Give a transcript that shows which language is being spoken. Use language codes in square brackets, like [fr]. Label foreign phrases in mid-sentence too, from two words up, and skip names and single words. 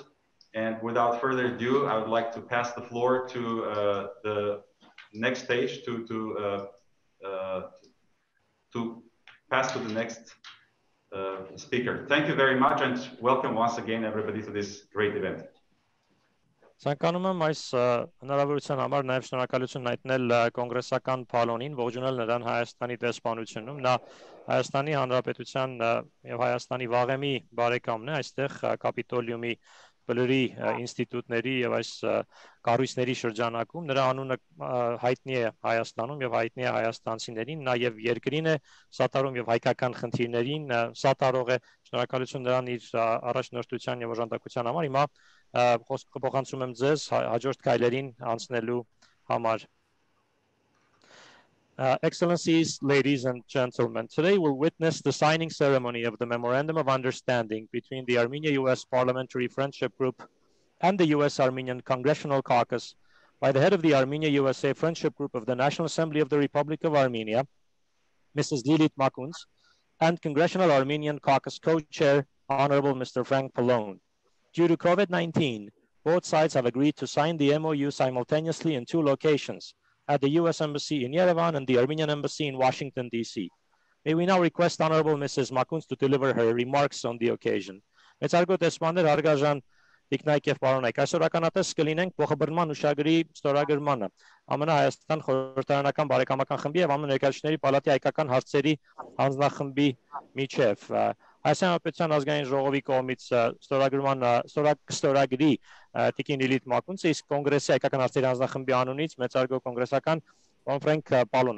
[en] And without further ado, I would like to pass the floor to the next stage, to pass to the next speaker. Thank you very much, and welcome once again, everybody, to this great event. [hy] Ցանկանում եմ այս հնարավորության համար նաև շնորհակալություն հայտնել կոնգրեսական Փալոնին, ողջունել նրան Հայաստանի դեսպանությունում։ Նա Հայաստանի Հանրապետության եւ Հայաստանի վաղեմի բարեկամն է այստեղ Կապիտոլիումի բլրի ինստիտուտների եւ այս կառույցների շրջանակում։ Նրա անունը հայտնի է Հայաստանում եւ հայտնի է հայաստանցիներին, նա եւ երկրին է սատարում եւ հայկական խնդիրներին սատարող է։ Շնորհակալություն նրան իր առաջնորդության եւ օժանդակության համար։ Հիմա խոսքը փոխանցում եմ ձեզ հաջորդ քայլերին անցնելու համար։ [en] Excellencies, ladies and gentlemen, today we'll witness the signing ceremony of the Memorandum of Understanding between the Armenia-US Parliamentary Friendship Group and the U.S.-Armenian Congressional Caucus by the head of the Armenia-USA Friendship Group of the National Assembly of the Republic of Armenia, Mrs. Lilit Makuns, and Congressional Armenian Caucus Co-Chair, Honorable Mr. Frank Pallone. Due to COVID-19, both sides have agreed to sign the MOU simultaneously in 2 locations, at the U.S. Embassy in Yerevan and the Armenian Embassy in Washington, D.C. May we now request Honorable Mrs. Makuns to deliver her remarks on the occasion. [hy] Տիկնայք եւ պարոնայք, այսօր ականատես կլինենք փոխաբերման հուշագրի ստորագրմանը ԱՄՆ Հայաստան խորհրդարանական բարեկամական խմբի եւ ԱՄՆ Ներկայացուցիչների պալատի հայկական հարցերի հանձնախմբի միջև Հայաստան Հանրապետության ազգային ժողովի կողմից ստորագրի Տիկին Լիլիթ Մակունցը, իսկ կոնգրեսի հայկական հարցերի հանձնախմբի անունից մեծարգո կոնգրեսական Frank Pallone.